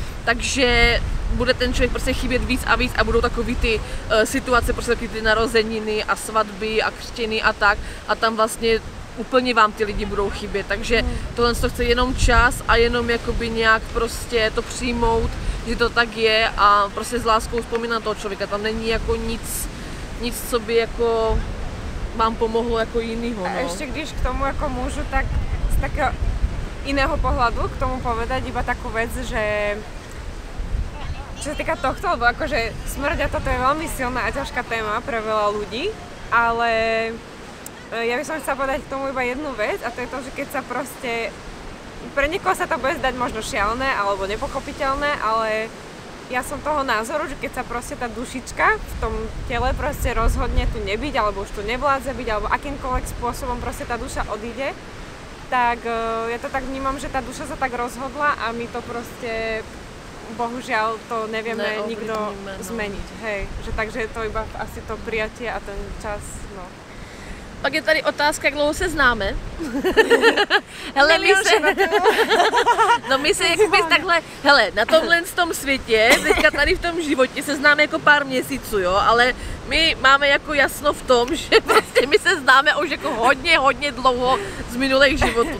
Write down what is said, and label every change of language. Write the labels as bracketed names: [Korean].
[Czech] Takže bude ten člověk prostě chybět víc a budou takový ty situace, prostě takový ty narozeniny a svatby a křtěny a tak, a tam vlastně úplně vám ty lidi budou chybět, takže tohle to chce jenom čas a jenom jakoby nějak prostě to přijmout, že to tak je a prostě s láskou vzpomínat toho člověka, tam není jako nic, co by jako vám pomohlo jako jinýho, no. A ještě když k tomu jako můžu, [Slovak] tak z takého iného pohľadu k tomu povedať iba takú vec, že čo sa týka tohto, lebo akože smrť a toto je veľmi silná a ťažká téma pre veľa ľudí, ale ja by som chcela povedať k tomu iba jednu vec a to je to, že keď sa proste, pre niekoho sa to bude zdať možno šialené alebo nepochopiteľné, ale ja som toho názoru, že keď sa proste tá dušička v tom tele proste rozhodne tu nebyť alebo už tu nevládze byť alebo akýmkoľvek spôsobom proste tá duša odíde, tak ja to tak vnímam, že tá duša sa tak rozhodla a my to proste bohužiaľ to nevieme nikto zmeniť, hej, že takže je to iba asi to prijatie a ten čas, no. [Czech] Pak je tady otázka, jak dlouho se známe. Hele, my se jakoby takhle, hele, na tomhle tom světě, teďka tady v tom životě se známe jako pár měsíců, jo, ale my máme jako jasno v tom, že prostě my se známe už jako hodně dlouho z minulých životů.